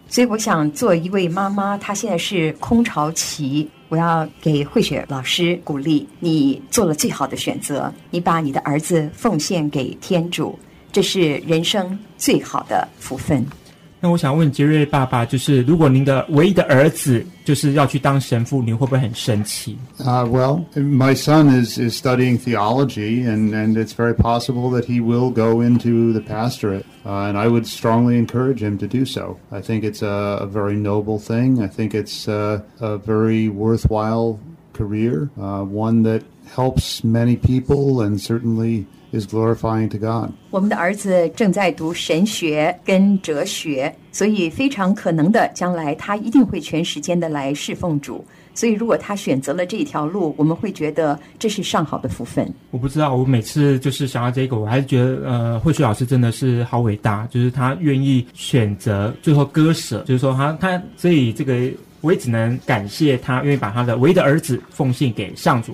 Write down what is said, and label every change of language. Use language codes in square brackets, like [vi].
[zh] 所以我想，做一位妈妈，她现在是空巢期，我要给慧雪老师鼓励，你做了最好的选择，你把你的儿子奉献给天主，这是人生最好的福分。那我想问杰瑞爸爸，就是如果您的唯一的儿子就是要去当神父，您会不会很生气？ [en] Well, my son is studying theology, and it's very possible that he will go into the pastorate, and I would strongly encourage him to do so. I think it's a very noble thing. I think it's a very worthwhile career, one that helps many people and certainly is glorifying to God. [zh] 我们的儿子正在读神学跟哲学，所以非常可能的将来他一定会全时间的来侍奉主，所以如果他选择了这条路，我们会觉得这是上好的福分。我不知道，我每次就是想到这个，我还是觉得慧雪老师真的是好伟大，就是他愿意选择最后割舍，就是说他所以这个我也只能感谢他愿意把他的唯一的儿子奉献给上主。